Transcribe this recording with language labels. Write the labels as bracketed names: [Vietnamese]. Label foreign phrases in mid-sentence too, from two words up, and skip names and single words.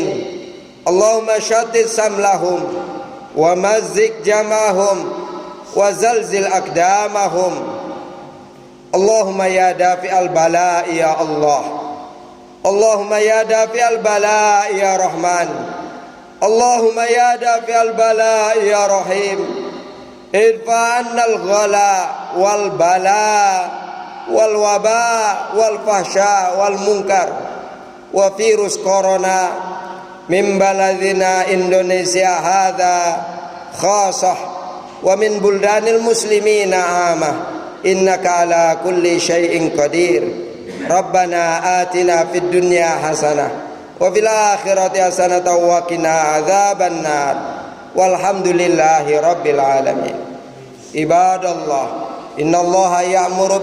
[Arabic] اللهم شتت شملهم ومزق جمعهم وزلزل أقدامهم. اللهم يا دافع البلاء يا الله. اللهم يا دافع البلاء يا رحمن. اللهم يا دافع البلاء يا رحيم. ادفع عنا الغلاء والبلاء والوباء والفحشاء والمنكر و [English] virus corona [Arabic] من بلدنا Indonesia هذا خاصة ومن بلدان المسلمين عامة. إنك على كل شيء قدير. ربنا آتنا في الدنيا حسنة وفي الآخرة حسنة وقنا عذاب النار. والحمد لله رب العالمين. عباد الله، إن الله يأمر